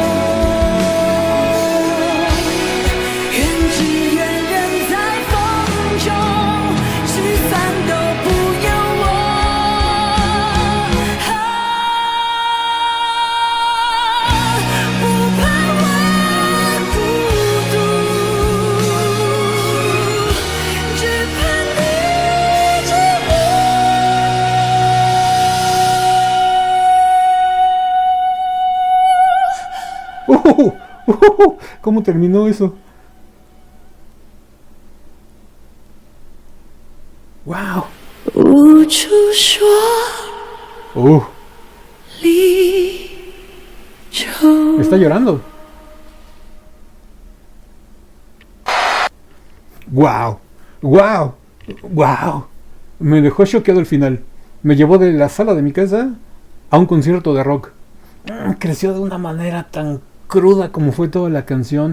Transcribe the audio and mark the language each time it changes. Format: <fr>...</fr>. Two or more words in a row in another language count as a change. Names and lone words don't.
<zh>愿只愿人在风中，吃饭都不由我。不盼望孤独，只盼你寂寞。</zh> <es>¿Cómo terminó eso? ¡Wow!</es> <zh>无处说离愁。</zh> <es>Está llorando. ¡Wow! ¡Wow! ¡Wow! Me dejó choqueado el final. Me llevó de la sala de mi casa a un concierto de rock. Creció de una manera tan cruda como fue toda la canción.</es>